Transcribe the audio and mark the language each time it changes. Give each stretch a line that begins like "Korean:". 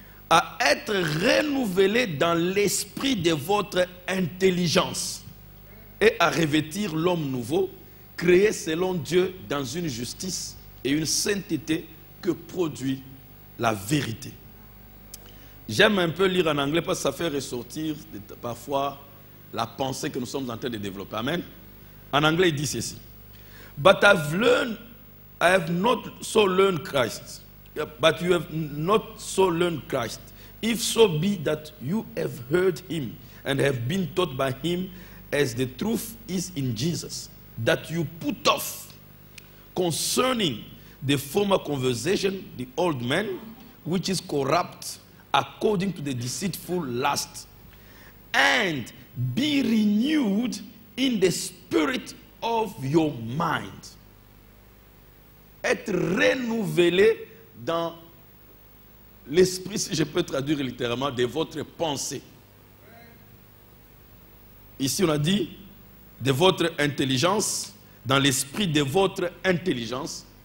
French: à être renouvelé dans l'esprit de votre intelligence et à revêtir l'homme nouveau, créé selon Dieu dans une justice et une sainteté que produit la vérité. J'aime un peu lire en anglais parce que ça fait ressortir parfois la pensée que nous sommes en train de développer. Amen. En anglais, il dit ceci.
English: But I have not so learned Christ. But you have not so learned Christ. If so be that you have heard him and have been taught by him as the truth is in Jesus, that you put off concerning the former conversation, the old man, which is corrupt according to the deceitful lust, and be renewed in the spirit of your mind.
French: Être renouvelé dans l'esprit, si je peux traduire littéralement, de votre pensée. Ici, on a dit de votre intelligence, dans l'esprit de votre intelligence.